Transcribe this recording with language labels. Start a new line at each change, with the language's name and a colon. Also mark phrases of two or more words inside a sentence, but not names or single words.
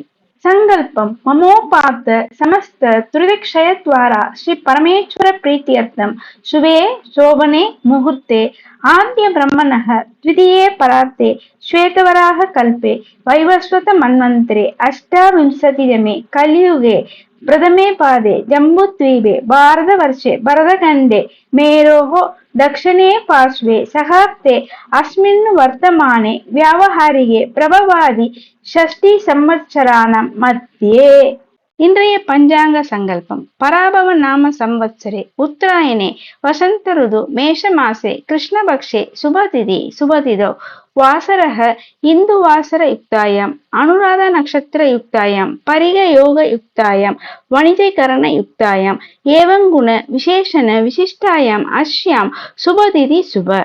Sanskrit: संकल्पं ममोपात्त समस्त दुरितक्षयद्वारा श्री परमेश्वर प्रीत्यर्थं शुभे शोभने मुहूर्ते आद्य ब्रह्मणः द्वितीये परार्धे श्वेतवराह कल्पे वैवस्वत मन्वन्तरे अष्टाविंशतितमे कलियुगे प्रथमे पादे जम्बूद्वीपे भारतवर्षे भरतखण्डे मेरोः दक्षिणे पार्श्वे सहाब्दे अस्मिन् वर्तमाने व्यावहारिके प्रभवादि षष्टि संवत्सराणां मध्ये।
Tamil: இன்றைய பஞ்சாங்க சங்கல்பம்
Sanskrit: पराभव नाम संवत्सरे उत्तरायणे वसन्त ऋतु मेष मासे कृष्णपक्षे शुभतिथौ वासरः इन्दु वासर युक्तायाम् अनुराधा नक्षत्र युक्तायाम् परिघ योग युक्तायाम् वणिजकरण युक्तायाम् एवंगुण विशेषण विशिष्टायाम् अस्याम् शुभतिथि शुभ.